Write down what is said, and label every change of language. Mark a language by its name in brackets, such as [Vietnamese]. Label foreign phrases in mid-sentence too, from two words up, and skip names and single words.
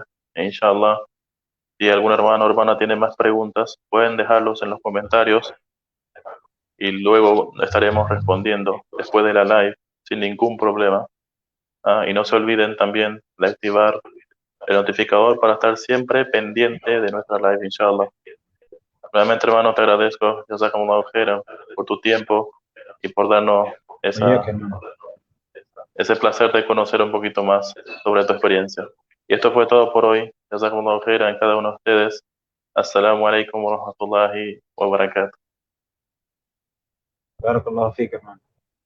[Spanish] E inshallah, si algún hermano o hermana tiene más preguntas, pueden dejarlos en los comentarios y luego estaremos respondiendo después de la live sin ningún problema. Y no se olviden también de activar el notificador para estar siempre pendiente de nuestra live, inshallah. Realmente, hermano, te agradezco, [Arabic] جزاكم الله خيرا, [Spanish] por tu tiempo y por darnos ese placer de conocer un poquito más sobre tu experiencia. Y esto fue todo por hoy. [Arabic] جزاكم الله خيرا [Spanish] en cada uno de ustedes. [Arabic] السلام عليكم ورحمة الله وبركاته. بارك الله فيك, [Spanish] hermano.